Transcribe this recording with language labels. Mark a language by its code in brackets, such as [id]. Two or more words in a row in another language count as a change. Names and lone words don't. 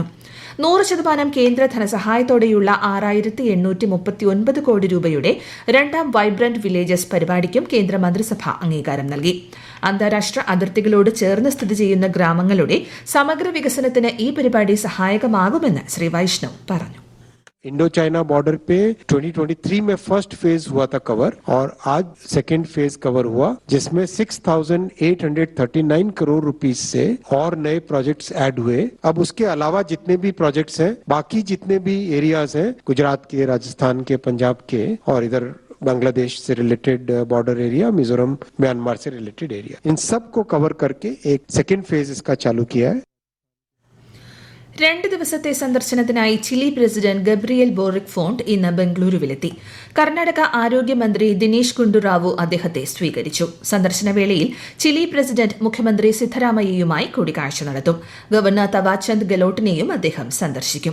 [ml] 100% കേന്ദ്ര ധനസഹായത്തോടെയുള്ള 6,839 കോടി രൂപയുടെ രണ്ടാം വൈബ്രന്റ് വില്ലേജസ് പരിപാടിക്കും കേന്ദ്രമന്ത്രിസഭ അംഗീകാരം നൽകി. അന്താരാഷ്ട്ര അതിർത്തികളോട് ചേർന്ന് സ്ഥിതി ചെയ്യുന്ന ഗ്രാമങ്ങളുടെ സമഗ്ര വികസനത്തിന് ഈ പരിപാടി സഹായകമാകുമെന്ന് ശ്രീ വൈഷ്ണവ് പറഞ്ഞു. [en] Indo China border [hi] पे 2023 में [en] first phase [hi] हुआ था कवर और आज [en] second phase cover [hi] हुआ, जिसमें 6,839 करोड़ रुपीस से और नए [en] projects add [hi] हुए. अब उसके अलावा जितने भी प्रोजेक्ट्स हैं, बाकी जितने भी एरियाज हैं, गुजरात के, राजस्थान के, पंजाब के और इधर बांग्लादेश से [en] related border area, [hi] मिजोरम, म्यांमार से [en] related area, [hi] इन सब को कवर करके एक [en] second phase [hi] इसका चालू किया है. [ml] 2 ദിവസത്തെ സന്ദർശനത്തിനായി ചിലി പ്രസിഡന്റ് ഗബ്രിയേൽ ബോറിക് ഫോണ്ട് ഇന്ന് ബംഗളൂരുവിലെത്തി. കർണാടക ആരോഗ്യമന്ത്രി ദിനേശ് ഗുണ്ടുറാവു അദ്ദേഹത്തെ സ്വീകരിച്ചു. സന്ദർശനവേളയിൽ ചിലി പ്രസിഡന്റ് മുഖ്യമന്ത്രി സിദ്ധരാമയ്യയുമായി കൂടിക്കാഴ്ച നടത്തും. ഗവർണർ തവാചന്ദ് ഗെലോട്ടിനെയും അദ്ദേഹം സന്ദർശിക്കും.